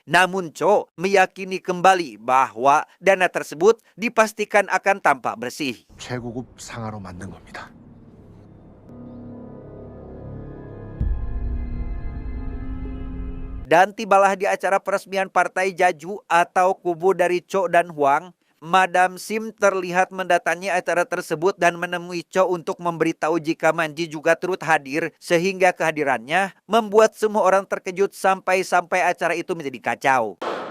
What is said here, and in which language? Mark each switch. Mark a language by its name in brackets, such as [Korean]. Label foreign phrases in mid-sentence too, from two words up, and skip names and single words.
[Indonesian] Namun Cho meyakini kembali bahwa dana tersebut dipastikan akan tampak bersih. [Korean] 최고급 상하로 만든 겁니다. [Indonesian] Dan tibalah di acara peresmian partai Jaju atau kubu dari Cho dan Hwang. Madam Sim terlihat mendatangi acara tersebut dan menemui Cho untuk memberitahu jika Manji juga turut hadir, sehingga kehadirannya membuat semua orang terkejut sampai acara itu menjadi kacau.